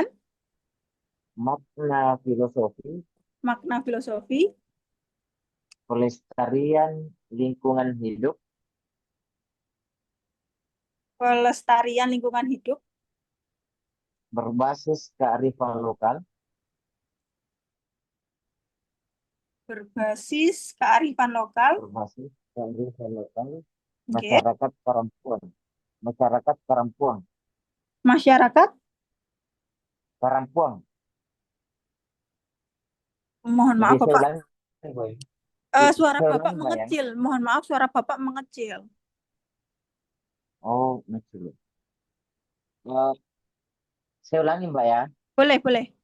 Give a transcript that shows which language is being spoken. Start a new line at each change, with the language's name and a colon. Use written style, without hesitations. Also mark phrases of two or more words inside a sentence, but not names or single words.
Indonesian: makna filosofi, makna filosofi, pelestarian lingkungan hidup, pelestarian lingkungan hidup, berbasis kearifan lokal, berbasis kearifan lokal, berbasis kearifan lokal, nggih. masyarakat Karampuang, masyarakat Karampuang, Masyarakat, Karampuang. mohon maaf Jadi saya Bapak, ulangi, Boy. suara Saya Bapak ulangi, Mbak, ya. mengecil. Mohon maaf, suara Bapak mengecil. Oh, maksudnya. Saya ulangi, Mbak, ya. Boleh.